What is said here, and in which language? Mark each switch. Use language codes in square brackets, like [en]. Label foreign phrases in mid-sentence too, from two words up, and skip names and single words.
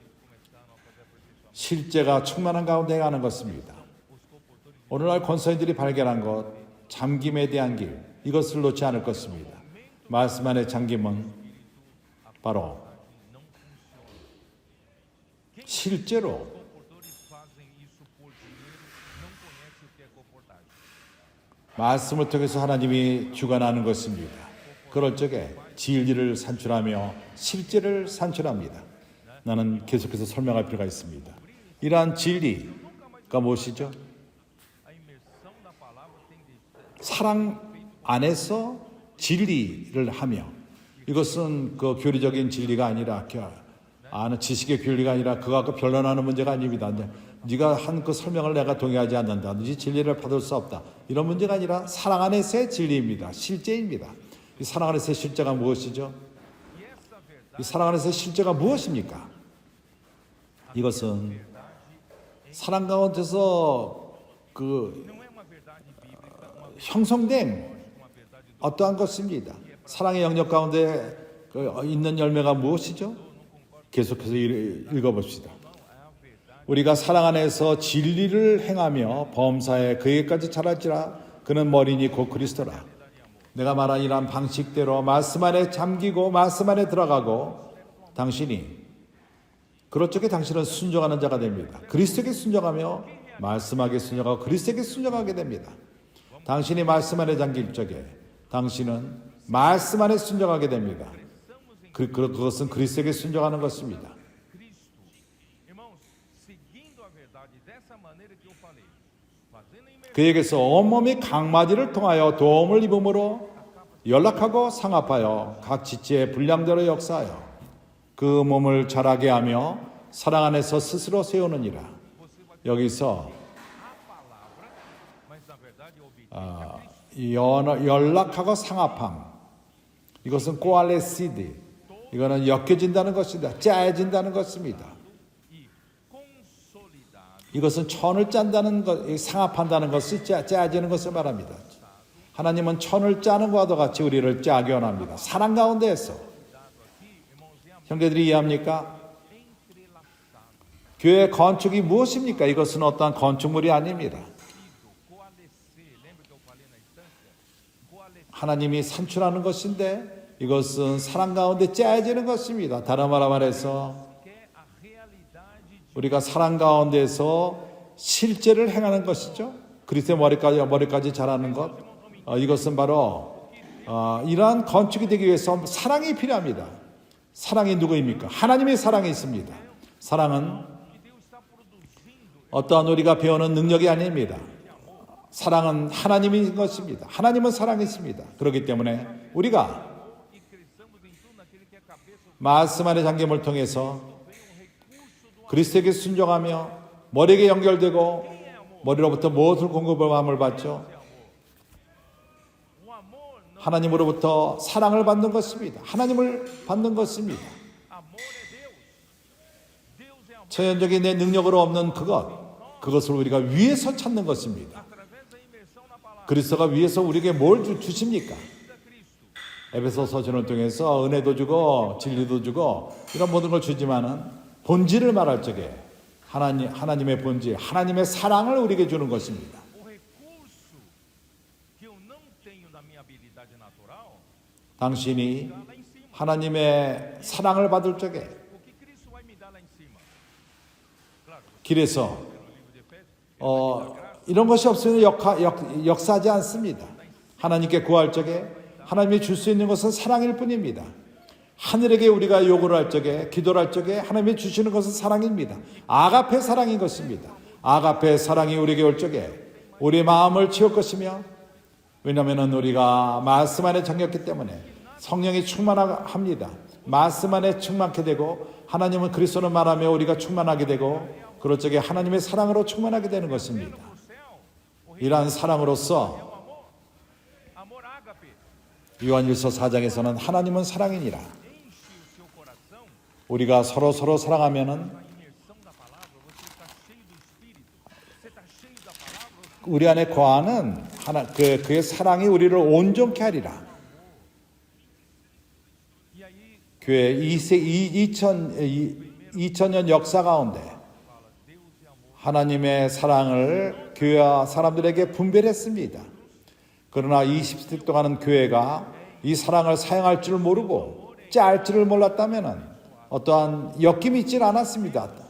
[ko] 실제가 충만한 가운데 가는 것입니다. 오늘날 권서인들이 발견한 것, 잠김에 대한 길, 이것을 놓지 않을 것입니다. 말씀 안의 잠김은 바로 실제로 [pt] comportadores fazem isso por dinheiro, não conhecem o que é comportagem. [ko] 말씀을 통해서 하나님이 주관하는 것입니다. 그럴 적에 진리를 산출하며 실제를 산출합니다. 나는 계속해서 설명할 필요가 있습니다. 이러한 진리가 무엇이죠? [pt] A imersão na palavra tem de [ko] 사랑 안에서 진리를 하며 이것은 그 교리적인 진리가 아니라 아는 지식의 교리가 아니라 그거 갖고 변론하는 문제가 아닙니다. 네가 한 그 설명을 내가 동의하지 않는다든지 진리를 받을 수 없다. 이런 문제가 아니라 사랑 안에서의 진리입니다. 실제입니다. 이 사랑 안에서의 실제가 무엇이죠? 이 사랑 안에서의 실제가 무엇입니까? 이것은 사랑 가운데서 그 [pt] não é uma verdade bíblica, uma [ko] 형성된 어떠한 것입니다. 사랑의 영역 가운데 있는 열매가 무엇이죠? 계속해서 읽어봅시다. 우리가 사랑 안에서 진리를 행하며 범사에 그에까지 자랄지라 그는 머리니 곧 그리스도라. 내가 말한 이러한 방식대로 말씀 안에 잠기고 말씀 안에 들어가고 당신이 그럴 적에 당신은 순종하는 자가 됩니다. 그리스도에게 순종하며 말씀하게 순종하고 그리스도에게 순종하게 됩니다. 당신이 말씀 안에 잠길 적에 당신은 말씀 안에 순종하게 됩니다. 그것은 그리스도에게 순종하는 것입니다. [pt] Cristo. Irmãos, seguindo a verdade dessa maneira que eu falei, fazendo a imersão [ko] 그에게서 온몸이 강마디를 통하여 도움을 입음으로 연락하고 상합하여 각 지체의 분량대로 역사하여 그 몸을 자라게 하며 사랑 안에서 스스로 세우느니라. 여기서 [pt] a palavra, mas na verdade obediente a Cristo. [ko] 연락하고 상합함 이것은 꼬알레시드 이거는 엮여진다는 것이다. 짜여진다는 것입니다. [pt] E consolidado [ko] 이것은 천을 짠다는 것, 상합한다는 것을 짜지는 것을 말합니다. 하나님은 천을 짜는 것과 같이 우리를 짜게 원합니다. 사랑 가운데에서. 형제들이 이해합니까? 교회 건축이 무엇입니까? 이것은 어떠한 건축물이 아닙니다. [pt] coalescer, lembra que eu falei na instância? Coalescer [ko] 하나님이 산출하는 것인데 이것은 사랑 가운데 짜여지는 것입니다. 다른 말 말해서 [pt] que é a realidade de [ko] 우리가 사랑 가운데서 실제를 행하는 것이죠. 그리스도의 머리까지 자라는 것. 이것은 바로 이러한 건축이 되기 위해서 사랑이 필요합니다. 사랑이 누구입니까? 하나님의 사랑이 있습니다. 사랑은 [pt] que Deus está produzindo. [ko] 어떠한 우리가 배우는 능력이 아닙니다. 사랑은 하나님인 것입니다. 하나님은 사랑이 있습니다. 그렇기 때문에 우리가 [pt] E cresçamos em tudo naquele que é cabeça. [ko] 말씀 안의 잠김을 통해서 그리스도에게 순종하며 머리에게 연결되고 머리로부터 무엇을 공급함을 받죠? [pt] O amor não, [ko] 하나님으로부터 사랑을 받는 것입니다. 하나님을 받는 것입니다. [pt] amor é Deus. Deus é amor. [ko] 천연적인 내 능력으로 없는 그것을 우리가 위에서 찾는 것입니다. [pt] Através da imersão na palavra [ko] 그리스도가 위에서 우리에게 뭘 주십니까? [pt] da Cristo. [ko] 에베소 서신을 통해서 은혜도 주고 진리도 주고 이런 모든 걸 주지만은 본질을 말할 적에 하나님의 본질, 하나님의 사랑을 우리에게 주는 것입니다. [pt] O recurso que eu não tenho na minha habilidade natural, [ko] 당신이 [pt] dá lá em cima. [ko] 하나님의 사랑을 받을 적에 [pt] O que Cristo vai me dar lá em cima? Claro, [ko] 길에서 [pt] no livro de Efésios, [ko] 이런 것이 없으면 역사하지 않습니다. 하나님께 구할 적에 하나님이 줄 수 있는 것은 사랑일 뿐입니다. 하늘에게 우리가 요구를 할 적에 기도를 할 적에 하나님이 주시는 것은 사랑입니다. 아가페 사랑인 것입니다. 아가페 사랑이 우리에게 올 적에 우리의 마음을 채울 것이며 왜냐하면 우리가 말씀 안에 잠겼기 때문에 성령이 충만합니다. 말씀 안에 충만케 되고 하나님은 그리스도는 말하며 우리가 충만하게 되고 그럴 적에 하나님의 사랑으로 충만하게 되는 것입니다. 이러한 사랑으로서 [pt] amor ágape, [ko] 요한일서 4장에서는 하나님은 사랑이니라. [pt] enche o seu coração. [ko] 우리가 서로 사랑하면은 [pt] A imersão da palavra, você está cheio do Espírito, você está cheio da palavra. [ko] 우리 안에 거하는 그의 사랑이 우리를 온전케 하리라. [pt] E aí, [ko] 교회 2000년 역사 가운데 하나님의 사랑을 교회와 사람들에게 분별했습니다. 그러나 20세 동안은 교회가 이 사랑을 사용할 줄 모르고 짤 줄을 몰랐다면 어떠한 엮임이 있질 않았습니다.